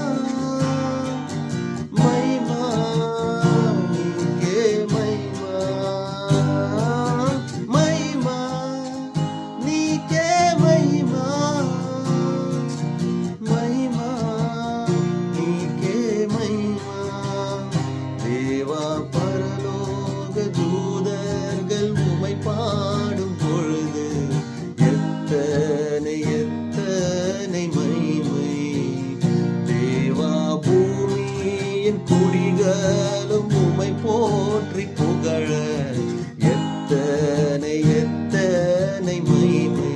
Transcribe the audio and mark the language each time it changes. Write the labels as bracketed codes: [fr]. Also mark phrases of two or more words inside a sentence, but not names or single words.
[te] మహిమా నీకే మహిమా. మహిమా నీకే మహిమా. మహిమా నీకే మహిమా. [ta] தேவா பரலோக தூதர்கள் உம்மை பாடும் பொழுது எத்தனை எத்தனை மகிமை. தேவா பூமியின் குடிகளும் உம்மை போற்றி புகழ எத்தனை எத்தனை மகிமை.